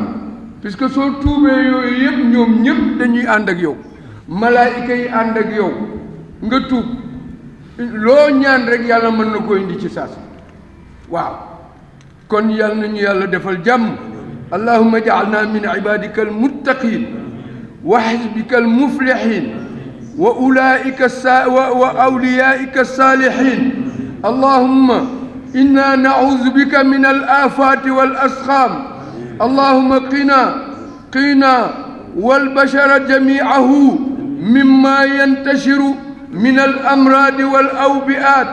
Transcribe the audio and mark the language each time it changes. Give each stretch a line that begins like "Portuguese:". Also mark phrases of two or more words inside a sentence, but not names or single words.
Wolof: puisque soo tuubee yooyu yëpp ñoom ñëpp dañuy ànd ak yow, malaayika yi ànd ak yow, nga tuub, loo ñaan rek yàlla mën na ko indi ci saasi. waaw, kon yàlla nañu yàlla defal jàmm.
Arabic: اللهم اجعلنا من عبادك المتقين وحزبك المفلحين وأولئك وأوليائك الصالحين. اللهم إنا نعوذ بك من الآفات والأسقام. اللهم قنا والبشر جميعه مما ينتشر من الأمراض والأوبئة.